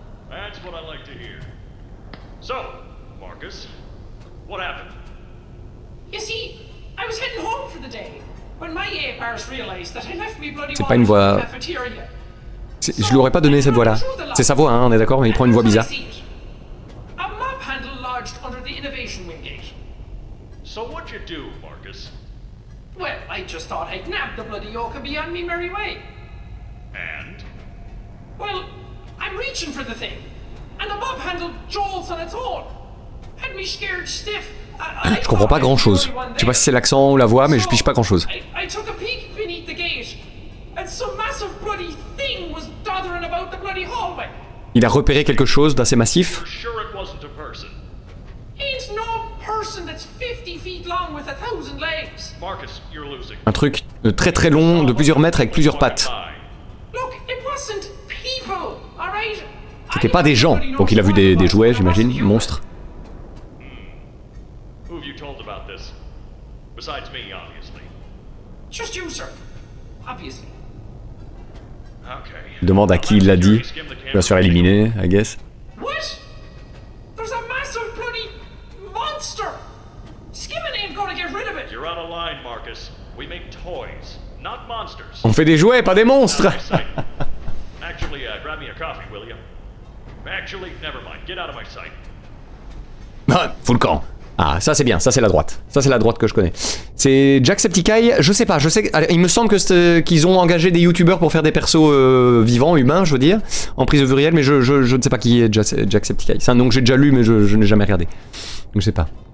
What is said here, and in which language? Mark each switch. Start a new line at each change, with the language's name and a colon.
English: That's what I like to hear. So, Marcus, what happened? You see, I was heading home for the day when my APARS realized that I left me bloody
French: C'est pas une voix. Je lui aurais pas donné cette voix-là. C'est sa voix, hein, on est d'accord, mais il prend une voix bizarre.
English: A map handle lodged under the innovation wing gate. So what'd you do, Marcus? Well, I just thought I'd nab the bloody yoke and be on me merry way. And? Well, I'm reaching for the thing, and the mob handle jolts on its own. Had me scared stiff.
French: Je comprends pas grand chose. Je sais pas si c'est l'accent ou la voix, mais je pige pas grand chose.
English: I took a peek beneath the gate, and some massive bloody thing was doddering about the bloody hallway.
French: Il a repéré quelque chose d'assez massif.
English: You're sure it wasn't a person? Ain't no person that's 50 feet long with 1,000 legs. Marcus, you're losing.
French: Un truc très très long, de plusieurs mètres, avec plusieurs pattes.
English: Look, it wasn't people, all right?
French: C'était pas des gens. Donc il a vu des jouets, j'imagine, monstres.
English: Who have you told about this? Besides me, obviously. Just you, sir. Obviously. Okay.
French: Il demande à qui il l'a dit. Bien sûr éliminé, I guess.
English: What? There's a massive bloody monster. Skimming ain't gonna get rid of it. You're out of line, Marcus. We make toys, not monsters.
French: On fait des jouets, pas des monstres.
English: Actually, grab me a coffee, will you? Actually, never mind. Get out of my sight. Ah, full camp.
French: Ah, ça c'est bien, ça c'est la droite. Ça c'est la droite que je connais. C'est Jacksepticeye, je sais pas, il me semble que qu'ils ont engagé des youtubeurs pour faire des persos vivants, humains, je veux dire, en prise au pluriel, mais je ne sais pas qui est Jacksepticeye. C'est un nom que j'ai déjà lu, mais je n'ai jamais regardé. Donc je sais pas.